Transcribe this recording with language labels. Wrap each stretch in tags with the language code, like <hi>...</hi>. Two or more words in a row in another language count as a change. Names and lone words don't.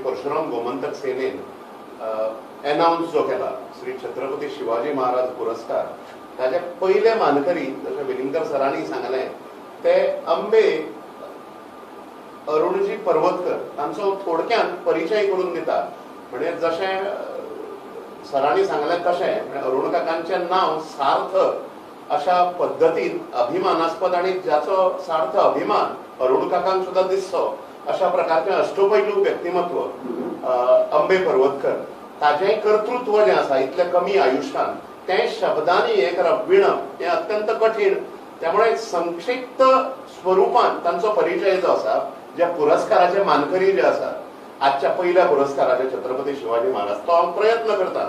<kok>परशुराम गोमंतक सेनेन अनाउन्स जो केला श्री छत्रपती शिवाजी महाराज पुरस्कार ताचे पहिले मानकरी जशें वेलिंगकर सरांनी सांगलें ते अंबे अरुणजी पर्वतकर तांचो थोडक्यान परिचय करून दिता. म्हणजे जशें सरांनी सांगलें तशें अरुण काकांचें नांव सार्थक अशा पद्धतीन अभिमानास्पद आणि ज्याचो सार्थ अभिमान अरुण काकांक सुद्धा दिसतो अशा प्रकारचे अष्टपैलू व्यक्तिमत्व अंबे पर्वतकर. ताजें कर्तृत्व जें आसा इतले कमी आयुश्यान तें शब्दांनी हे करप विणप हें अत्यंत कठीण. त्यामुळे संक्षिप्त स्वरूपान तांचो परिचय जो आसा जे पुरस्काराचे मानकरी जे आसा आजच्या पहिल्या पुरस्काराचे छत्रपती शिवाजी महाराज तो हांव प्रयत्न करता.</kok>